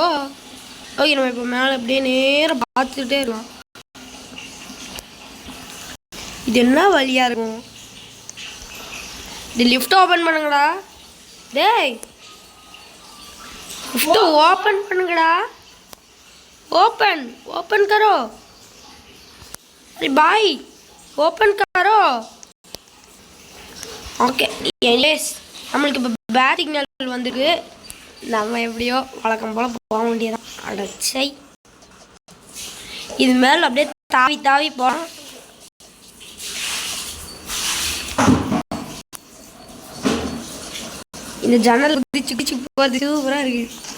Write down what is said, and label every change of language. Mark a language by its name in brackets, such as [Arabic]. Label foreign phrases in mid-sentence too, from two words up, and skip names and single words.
[Tamil] ஓகே, நம்ம இப்போ மேலே அப்படியே நேரம் பார்த்துக்கிட்டே இருக்கலாம். இது என்ன வழியா இருக்கும்? இது [English] lift open [Tamil] பண்ணுங்கடா. டேய், [English] lift open [Tamil] பண்ணுங்கடா. [Hindi] ओपन करो. अरे भाई ओपन करो. [Tamil] ஓகே, எனிவேஸ் நம்மளுக்கு இப்போ [English] bad signal [Tamil] வந்துருக்கு. நம்ம எப்படியோ வழக்கம் போல் போக வேண்டியதான். அடச்சை, இது மேலே அப்படியே தாவி போகிறோம். இந்த ஜன்னல் குதிச்சு போகிறது சூப்பராக இருக்குது.